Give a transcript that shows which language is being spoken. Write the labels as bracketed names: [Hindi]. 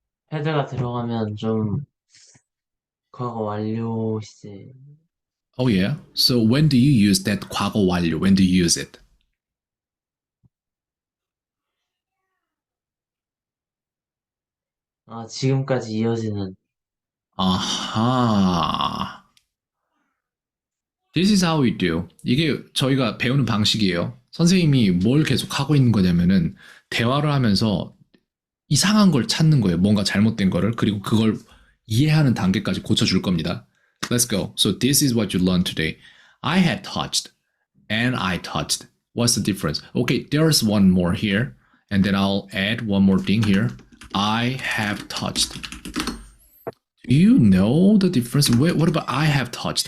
[Korean] 헤드가 들어가면 좀 과거 완료 시제. [English] Oh, yeah. So when do you use that 과거 완료? When do you use it? [Korean] 지금까지 이어지는. [English] Aha. This is how we do. [Korean] 이게 저희가 배우는 방식이에요. 선생님이 뭘 계속 하고 있는 거냐면은 대화를 하면서 이상한 걸 찾는 거예요. 뭔가 잘못된 거를. 그리고 그걸 이해하는 단계까지 고쳐줄 겁니다. [English] Let's go. So this is what you learned today. I had touched and I touched. What's the difference? Okay, there's one more here. And then I'll add one more thing here. I have touched. Do you know the difference? What about I have touched?